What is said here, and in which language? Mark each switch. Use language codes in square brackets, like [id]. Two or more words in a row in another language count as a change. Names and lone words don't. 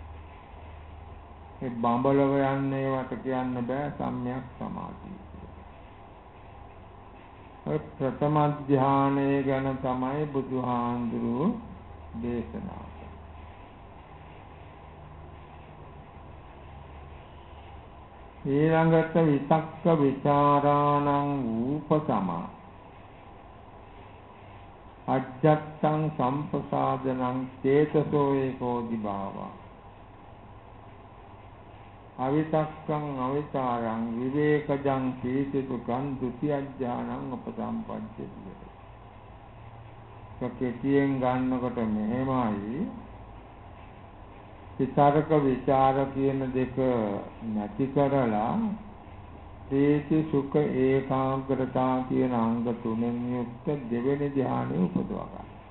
[si] ඒ බඹලව යන්නේ වට කියන්න බෑ සම්‍යක් සමාධිය. ප්‍රථම ධ්‍යානය ගැන තමයි බුදුහාමුදුරුවෝ දේශනා කළේ. [pi] ඊළඟට විතක්ක විචාරාණං ූපසමා අජ්ජත්තං සම්පසාදනං චේතසෝ ඒකෝදි භාවා අවිතක්කං අවිචාරං විවේකජං පීතිසුඛං ဒ ුතිය ඥානං උපසම්පජ්ජති. [si] කෙටියෙන් ගන්නකොට මෙහෙමයි. විතර්ක විචාර කියන දෙක නැති කරලා ප්‍රීති සුඛ ඒකාග්‍රතාව කියන අංග තුනෙන් යුක්ත දෙවෙනි ධ්‍යානෙ උපදවා ගන්න.